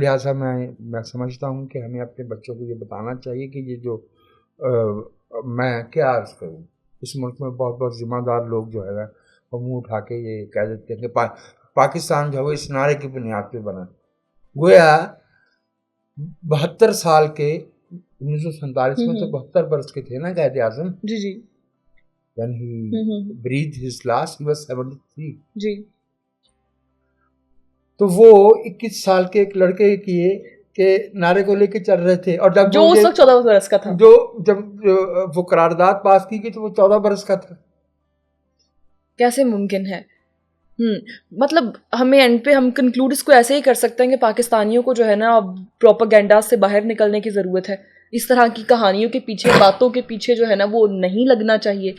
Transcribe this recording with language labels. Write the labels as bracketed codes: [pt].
[ur] لہٰذا میں سمجھتا ہوں کہ ہمیں اپنے بچوں کو یہ بتانا چاہیے کہ یہ جو میں کیا عرض کروں، اس ملک میں بہت بہت ذمہ دار لوگ جو ہے وہ منہ اٹھا کے یہ کہہ دیتے ہیں کہ پاکستان جو ہے وہ اس نعرے کی بنیاد پہ بنا، گویا 72 سال کے 1947 میں تو 72 برس کے تھے نا قائد اعظم، جی جی، [en] when he breathed his last he was 73 [ur] جی، تو وہ 21 سال کے ایک لڑکے کیے کہ نعرے کو لے کے چل رہے تھے، اور جب جو اس وقت 14 برس کا تھا، جب وہ قرارداد پاس کی گئی تو وہ 14 برس کا تھا۔ کیسے ممکن ہے؟ مطلب ہمیں اینڈ پہ ہم کنکلوڈ اس کو ایسے ہی کر سکتے ہیں کہ پاکستانیوں کو جو ہے نا پروپیگنڈا سے باہر نکلنے کی ضرورت ہے، اس طرح کی کہانیوں کے پیچھے باتوں کے پیچھے جو ہے نا وہ نہیں لگنا چاہیے،